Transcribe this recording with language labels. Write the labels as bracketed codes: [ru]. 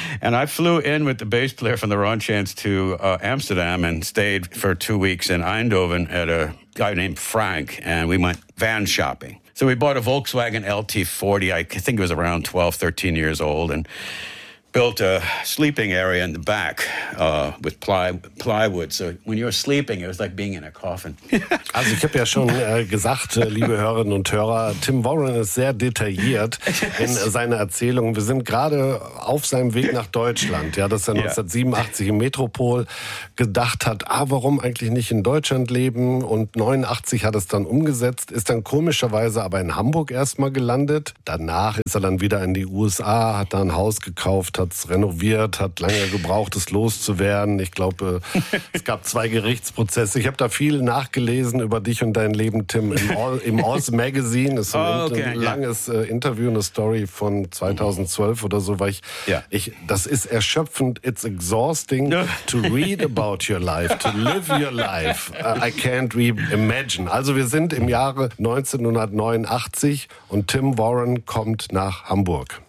[en] And I flew in with the bass player from the Raunch Hands to Amsterdam and stayed for 2 weeks in Eindhoven at a guy named Frank. And we went van shopping. So we bought a Volkswagen LT40. I think it was around 12, 13 years old. And built a sleeping area in the back with plywood. So when you were sleeping, it was like being in a coffin. [de] Also ich habe ja schon gesagt, liebe Hörerinnen und Hörer, Tim Warren ist sehr detailliert in seiner Erzählung. Wir sind gerade auf seinem Weg nach Deutschland. Ja, dass er 1987 im Metropol gedacht hat, warum eigentlich nicht in Deutschland leben? Und 89 hat es dann umgesetzt, ist dann komischerweise aber in Hamburg erstmal gelandet. Danach ist er dann wieder in die USA, hat da ein Haus gekauft, hat es renoviert, hat lange gebraucht, es loszuwerden. Ich glaube, es gab zwei Gerichtsprozesse. Ich habe da viel nachgelesen über dich und dein Leben, Tim, im Oz Magazine. Das ist ein langes Interview, eine Story von 2012 oder so, weil das ist erschöpfend. [en] It's exhausting to read about your life, to live your life. I can't reimagine. [de] Also wir sind im Jahre 1989 und Tim Warren kommt nach Hamburg.